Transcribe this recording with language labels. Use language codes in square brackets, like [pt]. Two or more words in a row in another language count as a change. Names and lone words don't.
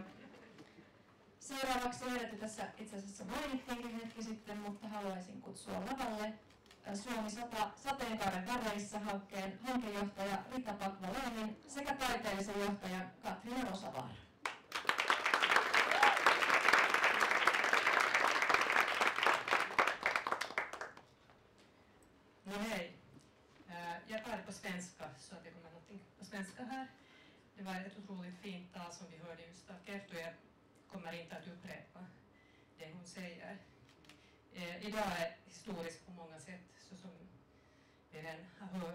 [fi] Seuraavaksi edetä tässä itse asiassa mainittiinkin hetki sitten, mutta haluaisin kutsua lavalle Suomi 100 sateenkaaren väreissä -hankkeen hankejohtaja Rita Pakvalenin sekä taiteellisen johtajan Katriina Rosavaara. [sv] No hej, jag tar det på svenska så att det kommer någonting på svenska här. Det var ett otroligt fint tal som vi hörde just av Kerttu. Jag kommer inte att upprepa det hon säger. Idag är historiskt på många sätt, så som vi redan har hört.